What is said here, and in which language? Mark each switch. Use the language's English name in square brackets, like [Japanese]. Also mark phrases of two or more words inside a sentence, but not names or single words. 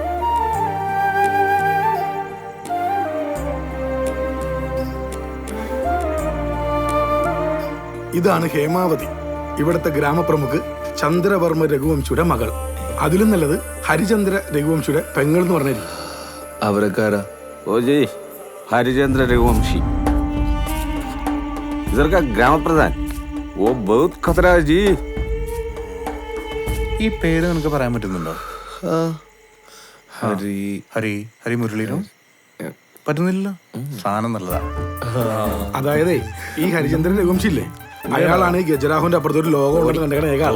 [Malayalam] ഇതാണ് ഹേമാവതി, ഇവിടുത്തെ ഗ്രാമപ്രമുഖ് ചന്ദ്രവർമ്മ രഘുവംശിയുടെ മകൾ. അതിലും നല്ലത് ഹരിചന്ദ്ര രഘുവംശിയുടെ പെങ്ങൾ എന്ന് പറഞ്ഞിരിക്കും. അവരൊക്കെ ആരാ? [Hindi] ओ जी, हरिचंद्र रघुवंशी इधर का ग्राम प्रधान. वो बहुत खतरा है जी. [Malayalam] ഈ പേര് നിനക്ക് പറയാൻ പറ്റുന്നുണ്ടോ? ഹരി ഹരി ഹരി മുരളീനോ? പറ്റുന്നില്ലല്ലോ. സാധനം നല്ലതാ. അതായത് ഈ ഹരിചന്ദ്രൻ രഘുവംശി ഇല്ലേ, അയാളാണ് ഈ ഗജരാഹുവിന്റെ അപ്പുറത്ത് ഒരു ലോകം ഉണ്ടെന്ന് കണ്ടേക്കണ ഏക ആൾ.